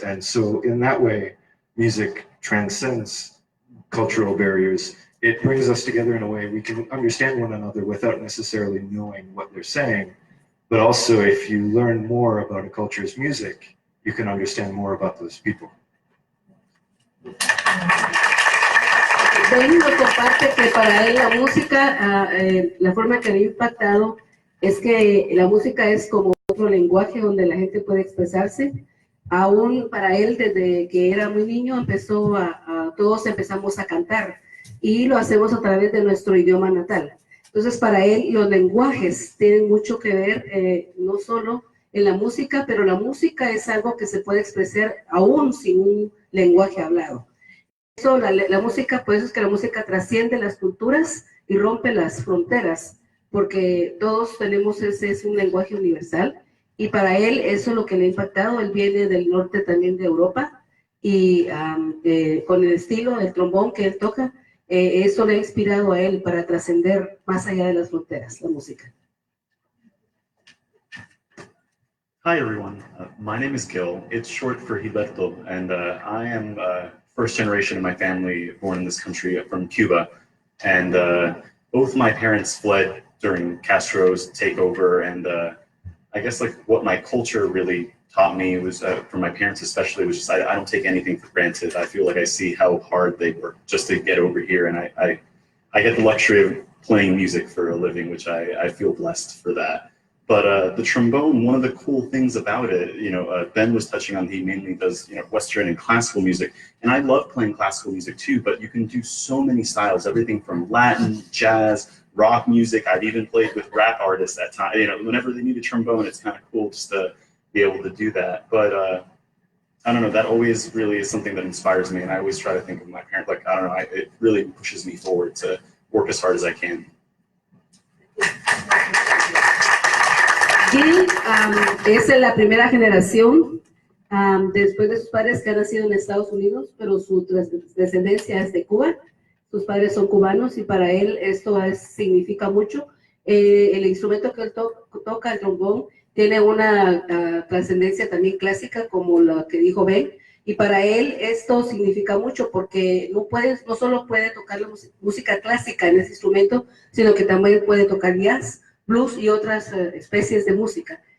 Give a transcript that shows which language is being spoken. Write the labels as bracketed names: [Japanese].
[English] And so in that way, music transcends cultural barriers. It brings us together in a way we can understand one another without necessarily knowing what they're saying. But also, if you learn more about a culture's music, you can understand more about those people. [Spanish] Ben nos comparte que para él la música, la forma que le ha impactado es que la música es como otro lenguaje donde la gente puede expresarse. Aún para él, desde que era muy niño, todos empezamos a cantar y lo hacemos a través de nuestro idioma natal. Entonces, para él, los lenguajes tienen mucho que ver, no solo en la música, pero la música es algo que se puede expresar aún sin un lenguaje hablado. Eso, la música, por eso es que la música trasciende las culturas y rompe las fronteras, porque todos tenemos es un lenguaje universal, y para él eso es lo que le ha impactado. Él viene del norte también de Europa, y con el estilo del trombón que él toca, eso le ha inspirado a él para trascender más allá de las fronteras, la música. [English] Hi everyone, my name is Gil. It's short for Gilberto, and I am first generation in my family born in this country from Cuba, and both my parents fled during Castro's takeover, and I guess like what my culture really taught me was, from my parents especially, was just I don't take anything for granted. I feel like I see how hard they work just to get over here, and I get the luxury of playing music for a living, which I feel blessed for that. But the trombone, one of the cool things about it, Ben was touching on, he mainly does Western and classical music, and I love playing classical music too, but you can do so many styles, everything from Latin, jazz, rock music. I've even played with rap artists at times. Whenever they need a trombone, it's kind of cool just to be able to do that. But I don't know, that always really is something that inspires me, and I always try to think of my parents, like, I don't know, it really pushes me forward to work as hard as I can. [Spanish] Gil es la primera generación después de sus padres que han nacido en Estados Unidos, pero su descendencia es de Cuba. Sus padres son cubanos y para él esto significa mucho. El instrumento que él toca, el trombón, tiene una trascendencia también clásica, como la que dijo Ben, y para él esto significa mucho porque no solo puede tocar la música clásica en ese instrumento, sino que también puede tocar jazz, blues y otras especies de música.